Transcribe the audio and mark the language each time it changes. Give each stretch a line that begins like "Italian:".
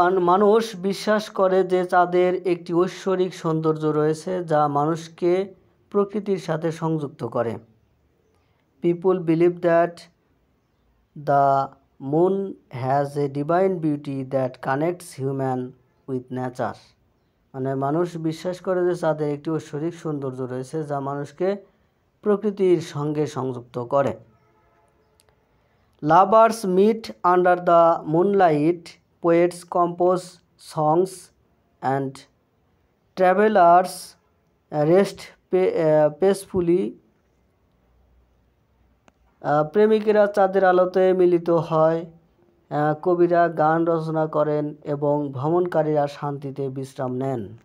Bangla: মানুষ বিশ্বাস করে যে চাঁদের একটি ঐশ্বরিক সৌন্দর্য রয়েছে যা মানুষকে প্রকৃতির সাথে সংযুক্ত করে।
English: People believe that the moon has a divine beauty that connects human with nature.
Bangla: মানে মানুষ বিশ্বাস করে যে চাঁদের একটি ঐশ্বরিক সৌন্দর্য রয়েছে যা মানুষকে প্রকৃতির সঙ্গে সংযুক্ত করে।
English: Lovers meet under the moonlight, poets compose songs, and travelers rest peacefully.
Bangla: প্রেমিকেরা চাঁদের আলোতে মিলিত হয়, কবিরা গান রচনা করেন এবং ভ্রমণকারীরা শান্তিতে বিশ্রাম নেন।